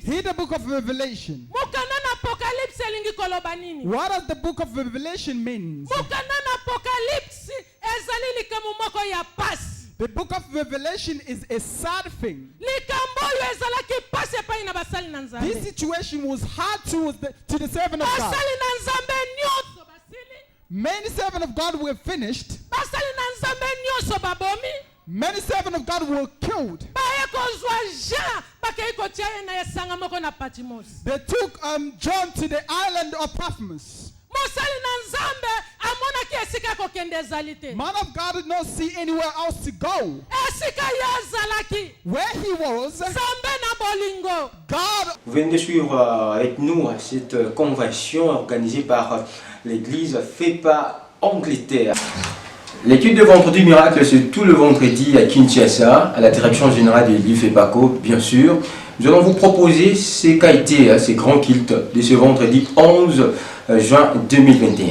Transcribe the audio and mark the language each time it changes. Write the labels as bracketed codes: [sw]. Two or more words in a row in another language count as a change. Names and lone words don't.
[en] Read the book of Revelation. [ln] Mukanda na Apocalypse elingi koloba nini? [en] What does the book of Revelation mean? [ln] Mukanda na Apocalypse ezali likambo moko ya pasi. [en] The book of Revelation is a sad thing. [ln] Likambo oyo ezalaki pasi epai na basali na Nzambe. [en] This situation was hard to the servant of God. [ln] Basali na Nzambe nyonso basili. [en] Many servants of God were finished. [ln] Basali na Nzambe nyonso babomi. [en] Many servants of God were killed. [ln] Baye kozwa Jean bakei kotia ye na esanga moko na Patmos. [en] They took John to the island of Patmos. [ln] Mosali na Nzambe amonaki esika kokende ezali te. [en] Man of God did not see anywhere else to go. [ln] Esika ye azalaki. [en] Where he was, [ln] Nzambe na bolingo. [en] God. [fr] Vous venez de suivre avec nous cette convention organisée par l'église FEPA Angleterre. L'étude de Vendredi Miracle, c'est tout le vendredi à Kinshasa, à la direction générale de l'église FEPACO, bien sûr. Nous allons vous proposer ces qualités, ces grands cultes de ce vendredi 11 juin 2021.